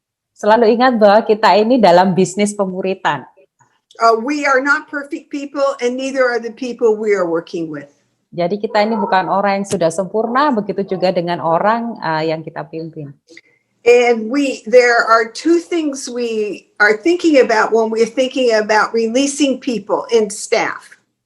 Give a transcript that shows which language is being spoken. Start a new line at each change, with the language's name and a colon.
Indonesian: Selalu ingat bahwa kita ini dalam bisnis pemuritan.
English: We are not perfect people and neither are the people we are working with.
Indonesian: Jadi kita ini bukan orang yang sudah sempurna, begitu juga dengan orang yang kita pimpin.
English: And there are two things we are thinking about when we're thinking about releasing people and staff.